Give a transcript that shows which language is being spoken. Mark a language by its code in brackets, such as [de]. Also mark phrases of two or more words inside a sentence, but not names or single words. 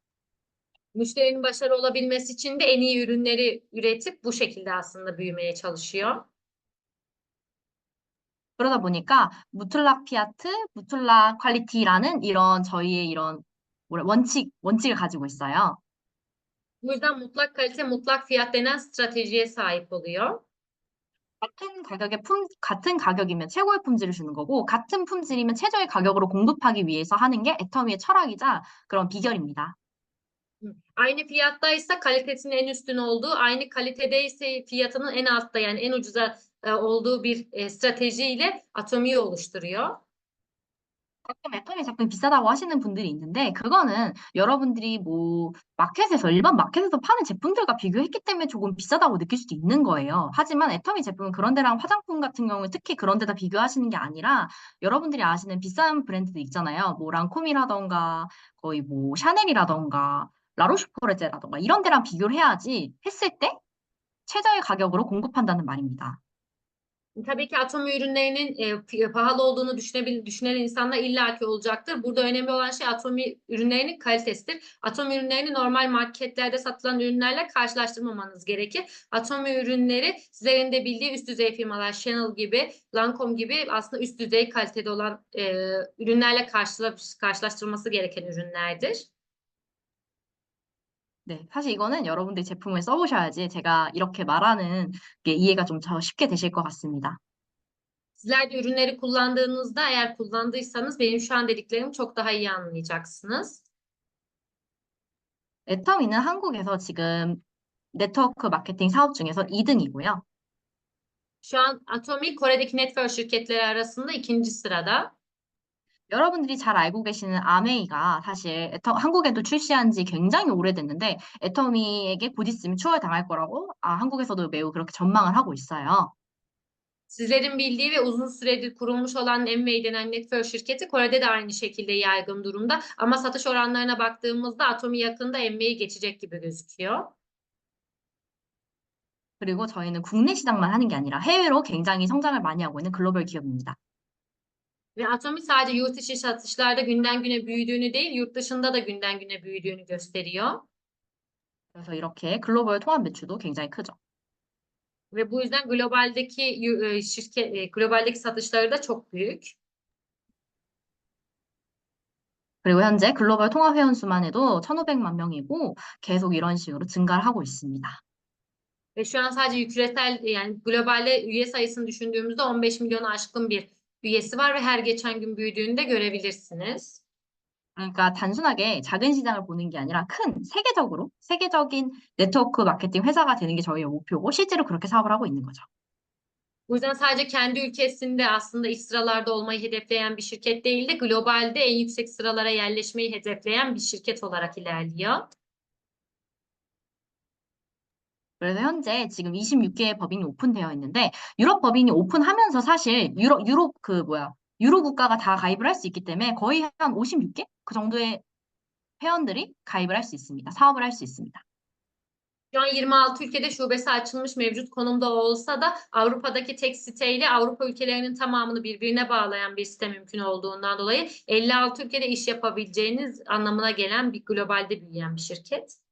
[tr] Müşterinin başarılı olabilmesi için de en iyi ürünleri üretip bu şekilde aslında büyümeye çalışıyor. [ko] 그러다 보니까 [tr] mutlak fiyat, [ko] 무툴락 퀄리티라는 이런 저희의 이런 원칙을 가지고 있어요. [tr] Bu yüzden mutlak kalite, mutlak fiyat denen stratejiye sahip oluyor. [ko] 같은 가격이면 최고의 품질을 주는 거고, 같은 품질이면 최저의 가격으로 공급하기 위해서 하는 게 애터미의 철학이자 그런 비결입니다. [tr] Aynı fiyattaysa kalitesinin en üstün olduğu, aynı kalitedeyse fiyatının en altta yani en ucuza olduğu bir stratejiyle Atomi'yi oluşturuyor. [ko] 가끔 애터미 제품이 비싸다고 하시는 분들이 있는데, 그거는 여러분들이 뭐, 일반 마켓에서 파는 제품들과 비교했기 때문에 조금 비싸다고 느낄 수도 있는 거예요. 하지만 애터미 제품은 그런 데랑 화장품 같은 경우에 특히 그런 데다 비교하시는 게 아니라, 여러분들이 아시는 비싼 브랜드들 있잖아요. 뭐, 랑콤이라던가, 거의 뭐, 샤넬이라던가, 라로슈포레제라던가, 이런 데랑 비교를 해야지 했을 때 최저의 가격으로 공급한다는 말입니다. [tr] Tabii ki Atomi ürünlerinin pahalı olduğunu düşünen insanlar illaki olacaktır. Burada önemli olan şey Atomi ürünlerinin kalitesidir. Atomi ürünlerini normal marketlerde satılan ürünlerle karşılaştırmamanız gerekir. Atomi ürünleri sizlerin de bildiği üst düzey firmalar Chanel gibi, Lancome gibi aslında üst düzey kalitede olan ürünlerle karşılaştırılması gereken ürünlerdir. [ko] 네, 사실 이거는 여러분들이 제품을 써보셔야지 제가 이렇게 말하는 게 이해가 좀 더 쉽게 되실 것 같습니다. [tr] Sizler de ürünleri kullandığınızda eğer kullandıysanız benim şu an dediklerimi çok daha iyi anlayacaksınız. [ko] 애터미는 한국에서 지금 네트워크 마케팅 사업 중에서 2등이고요. [tr] Şu an Atomi Kore'deki network şirketleri arasında ikinci sırada. [ko] 여러분들이 잘 알고 계시는 아메이가 사실 한국에도 출시한 지 굉장히 오래됐는데 애터미에게 곧 있으면 추월당할 거라고 한국에서도 매우 그렇게 전망을 하고 있어요. [tr] Sizlerin bildiği ve uzun süredir kurulmuş olan Amway denen network şirketi Kore'de de aynı şekilde yaygın durumda. Ama satış oranlarına baktığımızda Atomi yakında Amway'i geçecek gibi gözüküyor. [ko] 그리고 저희는 국내 시장만 하는 게 아니라 해외로 굉장히 성장을 많이 하고 있는 글로벌 기업입니다. [tr] Ve Atomi sadece yurt içi satışlarda günden güne büyüdüğünü değil, yurt dışında da günden güne büyüdüğünü gösteriyor. [ko] 그래서 이렇게 글로벌 통합 매출도 굉장히 크죠. [tr] Ve bu yüzden globaldeki satışları da çok büyük. [ko] 그리고 현재 글로벌 통합 회원 수만 해도 1,500만 명이고 계속 이런 식으로 증가를 하고 있습니다. [tr] Ve şu an sadece küresel yani globalde üye sayısını düşündüğümüzde 15 milyonu aşkın bir üyesi var ve her geçen gün büyüdüğünü de görebilirsiniz. [ko] 그러니까 단순하게 작은 시장을 보는 게 아니라 세계적인 네트워크 마케팅 회사가 되는 게 저희의 목표고 실제로 그렇게 사업을 하고 있는 거죠. [tr] Bu yüzden sadece kendi ülkesinde aslında ilk sıralarda olmayı hedefleyen bir şirket değil de globalde en yüksek sıralara yerleşmeyi hedefleyen bir şirket olarak ilerliyor. [ko] 그래서 현재 지금 26개의 법인이 오픈되어 있는데 유럽 법인이 오픈하면서 사실 유로 국가가 다 가입을 할 수 있기 때문에 거의 한 56개 그 정도의 회원들이 가입을 할 수 있습니다. 사업을 할 수 있습니다. [tr] Şu an 26 ülkede şubesi açılmış mevcut konumda olsa da Avrupa'daki tek siteyle Avrupa ülkelerinin tamamını birbirine bağlayan bir site mümkün olduğundan dolayı 56 ülkede iş yapabileceğiniz anlamına gelen bir globalde büyüyen bir şirket.